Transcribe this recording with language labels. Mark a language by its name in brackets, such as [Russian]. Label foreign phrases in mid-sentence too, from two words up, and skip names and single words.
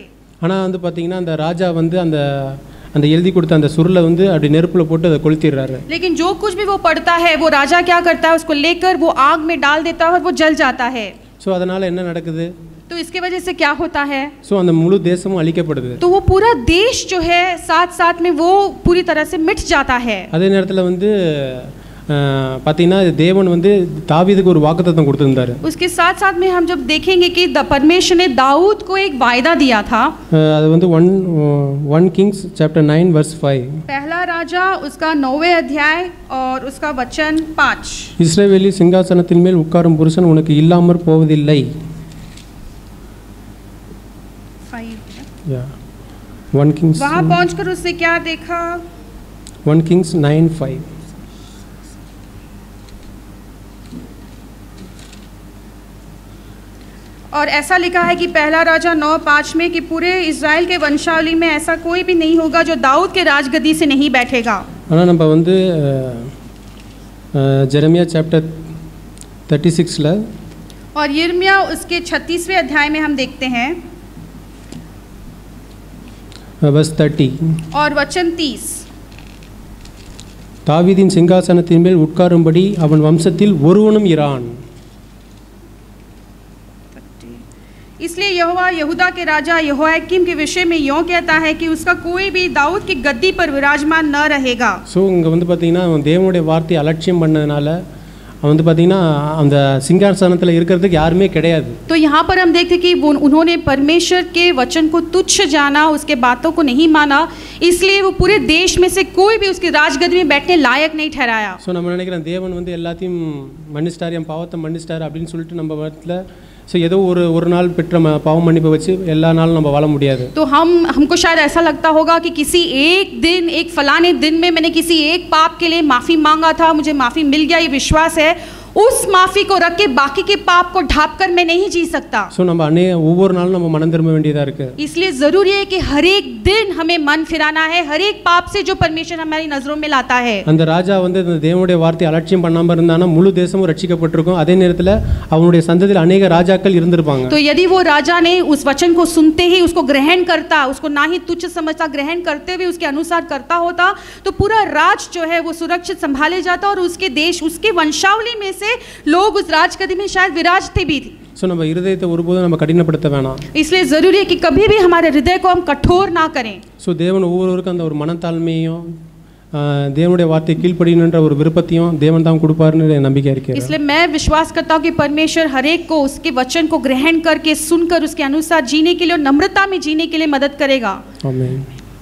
[Tamil] ஆனால் வந்து பார்த்தீங்கன்னா அந்த ராஜா வந்து அந்த எழுதி கொடுத்த அந்த சுருளை வந்து அப்படி நெருப்பில் போட்டு அதை கொளுத்திடுறாரு. [Hindi] लेकिन जो कुछ भी वो पढ़ता है वो राजा क्या करता है, उसको लेकर वो आग में डाल देता है और वो जल जाता है. [Tamil] ஸோ அதனால் என்ன நடக்குது? [Hindi] तो इसके वजह से क्या होता है? [Tamil] ஸோ அந்த முழு தேசமும் அழிக்கப்படுது. [Hindi] तो वो पूरा देश जो है साथ साथ में वो पूरी तरह से मिट जाता है. [Tamil] அதே நேரத்தில் வந்து பார்த்தீங்கன்னா தேவன் வந்து தாவீதுக்கு ஒரு வாக்குத்தத்தம் கொடுத்திருந்தாரு. [Hindi] उसके साथ साथ में हम जब देखेंगे कि परमेश्वर ने दाऊद को एक वायदा दिया था. [Tamil] அது வந்து 1 Kings [English] chapter 9 verse 5. [Hindi] पहला राजा उसका 9वें अध्याय और उसका वचन 5. [Tamil] இஸ்ரவேலி சிங்காசனத்தின் மேல் உட்காரும் புருஷன் உனக்கு இல்லாமற் போவதில்லை. 1 Kings [Hindi] वहाँ पहुंचकर उसने क्या देखा? 1 Kings 9:5. और ऐसा लिखा है कि पहला राजा 9:5 में कि पूरे इज़राइल के वंशावली में ऐसा कोई भी नहीं होगा जो दाऊद के राजगद्दी से नहीं बैठेगा. [Tamil] ஆனால் நம்ம வந்து ஜெரமியா சாப்டர் 36ல [Hindi] और यिर्मयाह उसके 36वें अध्याय में हम देखते हैं verse 30. और वचन 30. [Tamil] தாவீதின் சிங்காசனத்தின் மேல் உட்காரும்படி அவன் வம்சத்தில் ஒருவனும் இரான். [Hindi] इसलिए यहोवा यहूदा के राजा यहोयाकीम के विषय में यों कहता है कि उसका कोई भी दाऊद की गद्दी पर विराजमान न रहेगा. [Tamil] ஸோ இங்கே வந்து பார்த்தீங்கன்னா அவன் தேவனுடைய வார்த்தையை அலட்சியம் பண்ணதுனால அவன் வந்து பார்த்தீங்கன்னா அந்த சிங்காசனத்தில் இருக்கிறதுக்கு யாருமே கிடையாது. [Hindi] तो यहाँ पर हम देखते कि उन्होंने परमेश्वर के वचन को तुच्छ जाना, उसके बातों को नहीं माना, इसलिए वो पूरे देश में से कोई भी उसकी राजगद्दी में बैठने लायक नहीं ठहराया. [Tamil] ஸோ நம்ம நினைக்கிறோம் தேவன் வந்து எல்லாத்தையும் மன்னிச்சிட்டார், என் பாவத்தை மன்னிச்சிட்டார் அப்படின்னு சொல்லிட்டு நம்ம இடத்துல ஸோ ஏதோ ஒரு நாள் பெற்ற பாவம் மன்னிப்பை வச்சு எல்லா நாளும் நம்ம வாழ முடியாது. [Hindi] तो हमको शायद ऐसा लगता होगा कि किसी एक दिन, एक फलाने दिन में मैंने किसी एक पाप के लिए माफ़ी मांगा था, मुझे माफ़ी मिल गया, ये विश्वास है. उस माफ़ी को रख के बाकी के पाप को ढाँप कर मैं नहीं जी सकता. [Tamil] ஸோ நம்ம ஒவ்வொரு நாளும் நம்ம மனம் திரும்ப வேண்டியதாக இருக்குது. [Hindi] इसलिए ज़रूरी है कि हर एक दिन हमें मन फिराना है, हर एक पाप से जो परमेश्वर हमारी नज़रों में लाता है. [Tamil] அந்த ராஜா வந்து இந்த தேவனுடைய வார்த்தையை அலட்சியம் பண்ணாமல் இருந்தானா முழு தேசமும் ரட்சிக்கப்பட்டிருக்கும். அதே நேரத்தில் அவனுடைய சந்ததியில் அநேக ராஜாக்கள் இருந்திருப்பாங்க. [Hindi] तो यदि वो राजा ने उस वचन को सुनते ही उसको ग्रहण करता, उसको ना ही तुच्छ समझता, ग्रहण करते हुए उसके अनुसार करता होता, तो पूरा राज जो है वो सुरक्षित संभाले जाता और उसके देश, उसके वंशावली में से लोग उस राजगद्दी में शायद विराजते भी थे. [Tamil] ஸோ நம்ம இருதயத்தை ஒருபோதும் நம்ம கடினப்படுத்த வேணாம். [Hindi] इसलिए ज़रूरी है कि कभी भी हमारे हृदय को हम कठोर ना करें. [Tamil] ஸோ தேவன் ஒவ்வொருவருக்கும் அந்த ஒரு மனத்தாழ்மையும் தேவனுடைய வார்த்தை கீழ்ப்படியணுன்ற ஒரு விருப்பத்தையும் தேவன் தான் கொடுப்பாருன்னு நம்பிக்கை இருக்கு. [Hindi] इसलिए मैं विश्वास करता हूँ कि परमेश्वर हर एक को उसके वचन को ग्रहण करके सुनकर उसके अनुसार जीने के लिए और नम्रता में जीने के लिए मदद करेगा. आमीन.